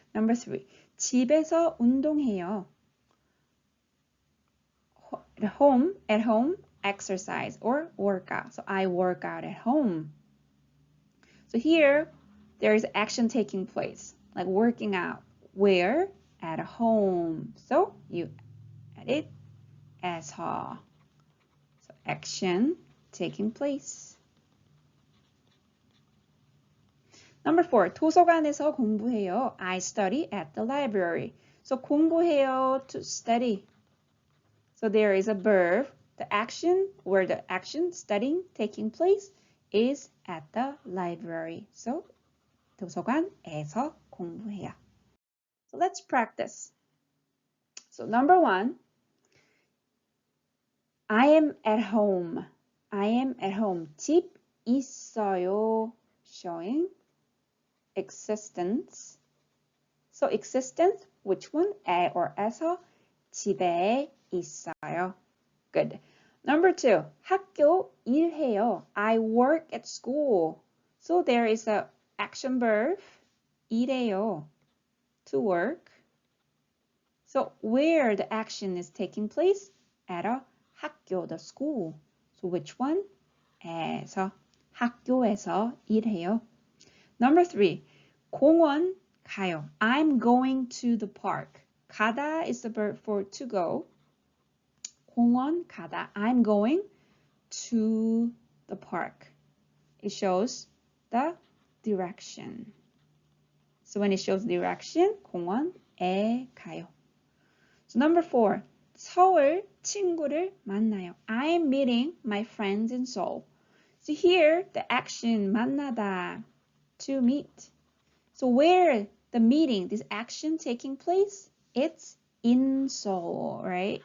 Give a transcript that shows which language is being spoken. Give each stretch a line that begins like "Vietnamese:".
Korean: Number 3, 집에서 운동해요.
English: At home, exercise or workout. So I work out at home. So here, there is action taking place, like working out. Where? At home. So you add it 에서. So action taking place.
Korean: Number 4, 도서관에서 공부해요.
English: I study at the library. So 공부해요, to study. So there is a verb. The action, where the action, studying, taking place, is at the library.
Korean: So 도서관에서 공부해요.
English: So let's practice. So number 1, I am at home. I am at home.
Korean: 집 있어요,
English: showing existence. So existence, which one? 에 or 에서?
Korean: 집에 있어요.
English: Good.
Korean: Number 2, 학교 일해요.
English: I work at school. So there is a action verb, 일해요, to work. So where the action is taking place? At a 학교, the school. So which one? 에서,
Korean: 학교에서 일해요. Number 3, 공원 가요.
English: I'm going to the park. 가다 is the verb for to go.
Korean: 공원 가다.
English: I'm going to the park. It shows the direction. So when it shows direction,
Korean: 공원에 가요. So number 4, 서울 친구를 만나요.
English: I'm meeting my friends in Seoul. So here, the action 만나다, to meet. So where the meeting, this action taking place, it's in Seoul, right?